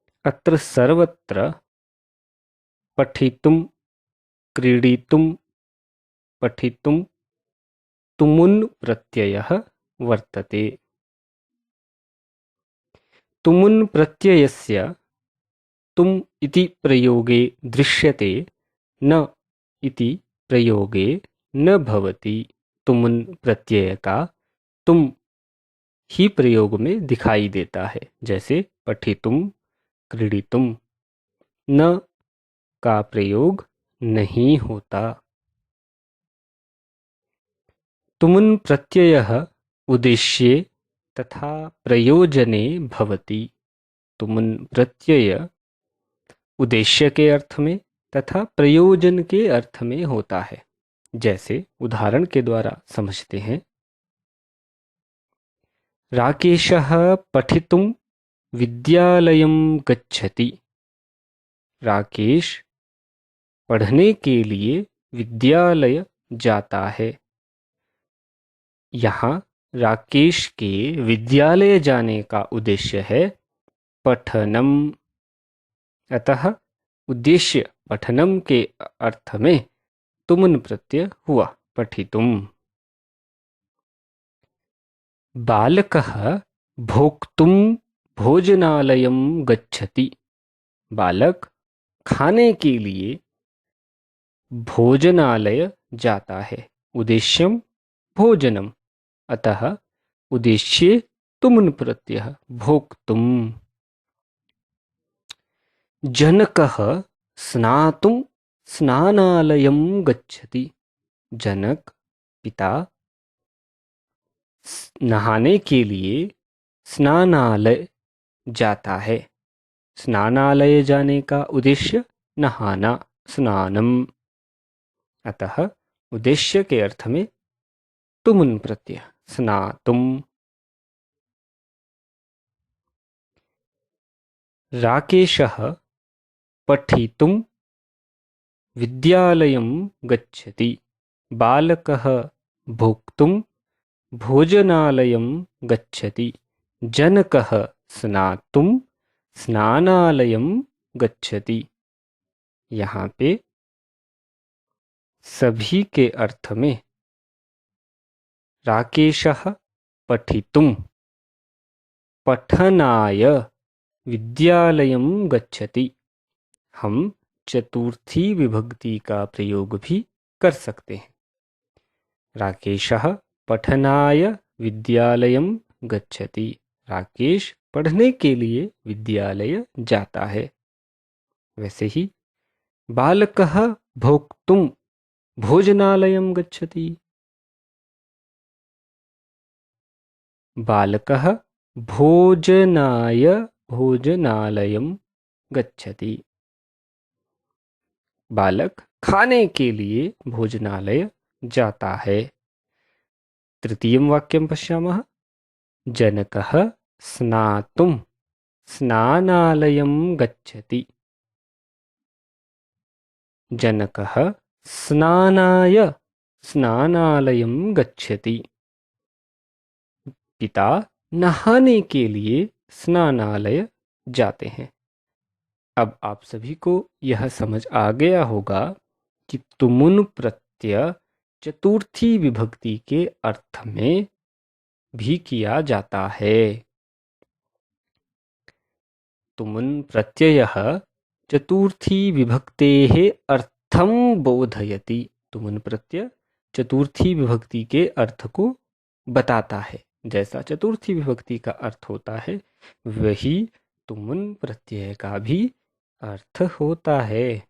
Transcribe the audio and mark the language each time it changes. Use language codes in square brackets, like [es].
[sa] अत्र सर्वत्र पठितुं क्रीडितुं पठितुं तुमुन् प्रत्ययः वर्तते। तुमुन् प्रत्ययस्य तुम् इति प्रयोगे दृश्यते, न इति प्रयोगे न भवति। [hi] तुमुन् प्रत्यय का तुम ही प्रयोग में दिखाई देता है, जैसे पठितुम, क्रीडितुम। न का प्रयोग नहीं होता। [sa] तुमुन् प्रत्ययः उद्देश्ये तथा प्रयोजने भवति। [hi] तुमुन् प्रत्यय उद्देश्य के अर्थ में तथा प्रयोजन के अर्थ में होता है। जैसे उदाहरण के द्वारा समझते हैं। [sa] राकेशः पठितुं विद्यालयं गच्छति। [hi] राकेश पढ़ने के लिए विद्यालय जाता है। यहाँ राकेश के विद्यालय जाने का उद्देश्य है पठनम। अतः उद्देश्य पठनम के अर्थ में तुमुन् प्रत्यय हुआ, पठितुम। [sa] बालकः भोक्तुं भोजनालयं गच्छति। [hi] बालक खाने के लिए भोजनालय जाता है। [sa] उद्देश्यम भोजनम, अतः उद्देश्ये तुमुन् प्रत्यय भोक्तुम। जनकः स्नातुं स्नानालयं गच्छति। [hi] जनक पिता नहाने के लिए स्नानालय जाता है। स्नानालय जाने का उद्देश्य नहाना, स्नानम। अतः उद्देश्य के अर्थ में तुमुन् प्रत्यय स्नातुम। [sa] राकेशः पठितुं विद्यालयं गच्छति। बालकः भोक्तुं भोजनालयं गच्छति। जनकः स्नातुं स्नानालयं गच्छति। [hi] यहाँ पे सभी के अर्थ में [sa] राकेशः पठितुं पठनाय विद्यालयं गच्छति। [hi] हम चतुर्थी विभक्ति का प्रयोग भी कर सकते हैं। [sa] राकेशः पठनाय विद्यालयं गच्छति। [hi] राकेश पढ़ने के लिए विद्यालय जाता है। वैसे ही [sa] बालकः भोक्तुं भोजनालयं गच्छति। बालकः भोजनाय भोजनालयं गच्छति। [hi] बालक खाने के लिए भोजनालय जाता है। [sa] तृतीयं वाक्यं पश्यामः। जनकः स्नातुं स्नानालयं गच्छति। जनकः स्नानाय स्नानालयं गच्छति। [hi] पिता नहाने के लिए स्नानालय जाते हैं। अब आप सभी को यह समझ आ गया होगा कि तुमुन् प्रत्यय चतुर्थी विभक्ति के अर्थ में भी किया जाता है। [sa] तुमुन् प्रत्ययः चतुर्थी विभक्तेः अर्थं बोधयति। [hi] तुमुन् प्रत्यय चतुर्थी विभक्ति के अर्थ को बताता है। जैसा चतुर्थी विभक्ति का अर्थ होता है, वही तुमुन् प्रत्यय का भी अर्थ होता है।